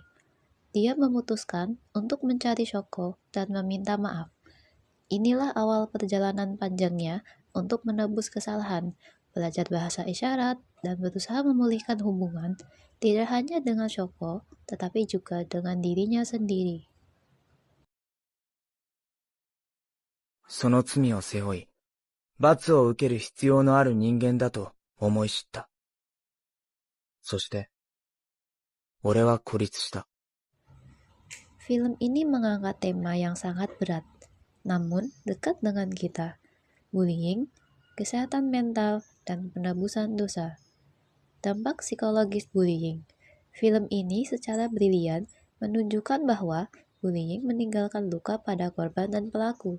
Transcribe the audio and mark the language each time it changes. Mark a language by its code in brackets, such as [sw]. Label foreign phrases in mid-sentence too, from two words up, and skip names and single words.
[id] Dia memutuskan untuk mencari Shoko dan meminta maaf. Inilah awal perjalanan panjangnya untuk menebus kesalahan, belajar bahasa isyarat, dan berusaha memulihkan hubungan tidak hanya dengan Shoko, tetapi juga dengan dirinya sendiri. [ja] その罪を背負い、罰を受ける必要のある人間だと思い知った。そして、俺は孤立した。 [id] Film ini mengangkat tema yang sangat berat, namun dekat dengan kita, bullying, kesehatan mental, dan penebusan dosa. Dampak psikologis bullying. Film ini secara brilian menunjukkan bahwa bullying meninggalkan luka pada korban dan pelaku.